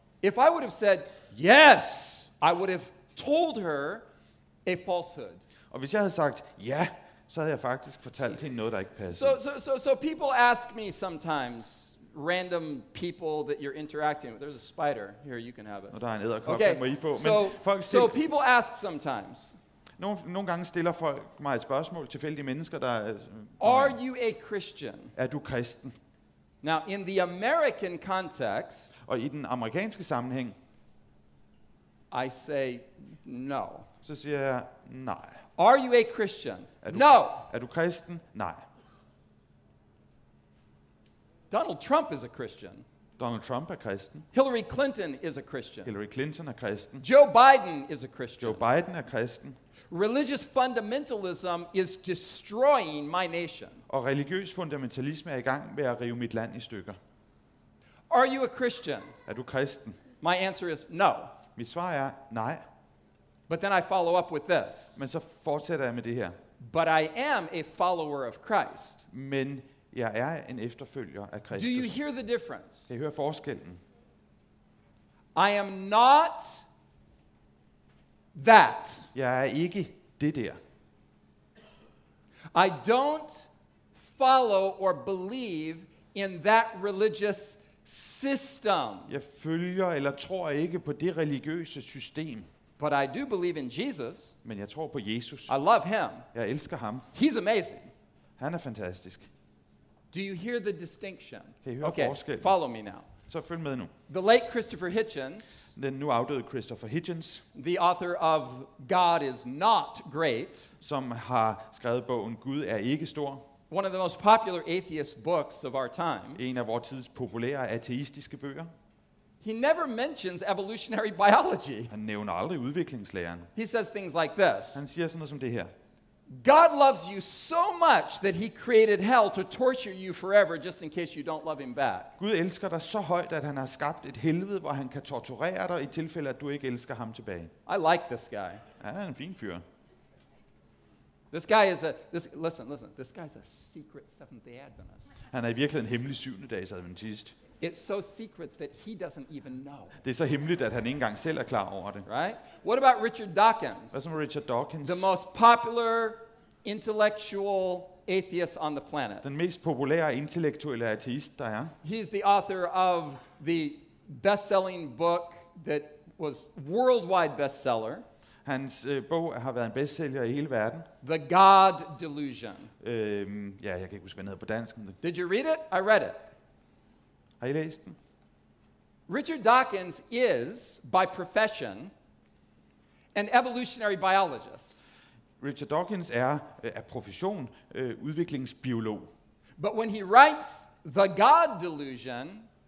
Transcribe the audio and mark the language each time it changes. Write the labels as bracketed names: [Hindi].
[English] If I would have said, yes, I would have told her a falsehood. [Danish] Og hvis jeg havde sagt, ja, så havde jeg faktisk fortalt hende noget, der ikke passede. [English] So people ask me sometimes, random people that you're interacting with. There's a spider. Here, you can have it. [Danish] Og der er en edderkop, [English] Okay, [Danish] den må I få. [English] so, [Danish] Men folk [English] so people ask sometimes, [Danish] nogle gange stiller folk mig et spørgsmål, tilfældige mennesker, der [English] are you a Christian? [Danish] er du kristen? [English] Now, in the American context, [Danish] Og i den amerikanske sammenhæng, [English] I say no. [Danish] så siger jeg nej. [English] Are you a Christian? [Danish] Er du, [English] No. [Danish] Er du kristen? Nej. [English] Donald Trump is a Christian. [Danish] Donald Trump er kristen. [English] Hillary Clinton is a Christian. [Danish] Hillary Clinton er kristen. [English] Joe Biden is a Christian. [Danish] Joe Biden er kristen. [English] Religious fundamentalism is destroying my nation. [Danish] Og religiøs fundamentalisme er i gang med at rive mit land i stykker. [English] Are you a Christian? [Danish] Er du kristen? [English] My answer is no. [Danish] Mit svar er nej. [English] But then I follow up with this. [Danish] Men så fortsætter jeg med det her. [English] But I am a follower of Christ. [Danish] Men jeg er en efterfølger af [English] Do you [Danish] Kristus. [English] hear the difference? [Danish] Kan I høre forskellen? [English] I am not that. [Danish] Jeg er ikke det der. [English] I don't follow or believe in that religious system. [Danish] Jeg følger eller tror ikke på det religiøse system. [English] But I do believe in Jesus. [Danish] Men jeg tror på Jesus. [English] I love him. [Danish] Jeg elsker ham. [English] He's amazing. [Danish] Han er fantastisk. [English] Do you hear the distinction? [Danish] Kan I høre [English] Okay, [Danish] forskellen? [English] follow me now. [Danish] Så følg med nu. [English] The late Christopher Hitchens, [Danish] Den nu afdøde Christopher Hitchens, [English] the author of God is Not Great, [Danish] som har skrevet bogen Gud er ikke stor. [English] one of the most popular atheist books of our time, [Danish] En af vores tids populære ateistiske bøger. [English] he never mentions evolutionary biology. [Danish] Han nævner aldrig udviklingslæren. [English] He says things like this. [Danish] Han siger sådan noget som det her. [English] God loves you so much that he created hell to torture you forever just in case you don't love him back. [Danish] Gud elsker dig så højt, at han har skabt et helvede, hvor han kan torturere dig i tilfælde, at du ikke elsker ham tilbage. [English] I like this guy. [Danish] Ja, han er en fin fyr. [English] This guy is listen, this guy's a secret Seventh-day Adventist. [Danish] Han er i virkeligheden en hemmelig 7-dages adventist. [English] It's so secret that he doesn't even know. [Danish] Det er så hemmeligt, at han ikke engang selv er klar over det. [English] Right? What about Richard Dawkins? [Danish] Hvad så med Richard Dawkins? [English] The most popular intellectual atheist on the planet. [Danish] Den mest populære intellektuelle ateist, der er. [English] He's the author of the best-selling book that was worldwide bestseller, [Danish] Hans bog har været en bestsælger i hele verden. [English] The God Delusion. [Danish] Ja, jeg kan ikke huske, hvad den hedder på dansk. Men [English] Did you read it? I read it. [Danish] har I læst den? [English] Richard Dawkins is, by profession, an evolutionary biologist. [Danish] Richard Dawkins er af profession udviklingsbiolog. [English] But when he writes The God Delusion,